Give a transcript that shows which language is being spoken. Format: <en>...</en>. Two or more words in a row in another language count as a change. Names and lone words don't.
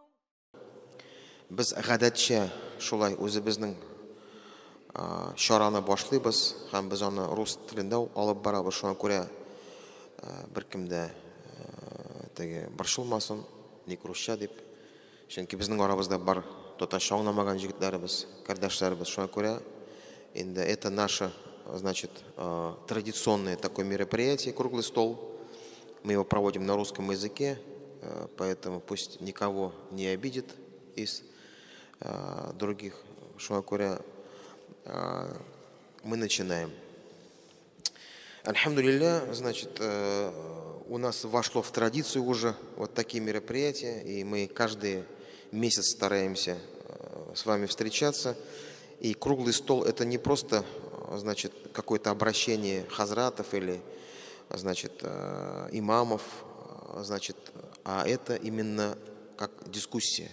<tt>Biz гадәтчә шулай үзебезнең чараны башлыйбыз һәм без аны рус телендә алып барабыз. Шуңа күрә беркем дә борчылмасын, ник русча дип. Чөнки безнең арабызда бар татарча аңламаган җегетләребез, кардәшләребез. Шуңа күрә инде</tt> <ru>это наше, значит, традиционное такое мероприятие, круглый стол. Мы его проводим на русском языке, поэтому пусть никого не обидит из других.</ru> <tt>Шуңа күрә</tt> <ru>мы начинаем. Альхамдулилля, значит, у нас вошло в традицию уже вот такие мероприятия, и мы каждый месяц стараемся с вами встречаться. И круглый стол — это не просто, значит, какое-то обращение хазратов или, значит, имамов, значит, а это именно как дискуссия.</ru>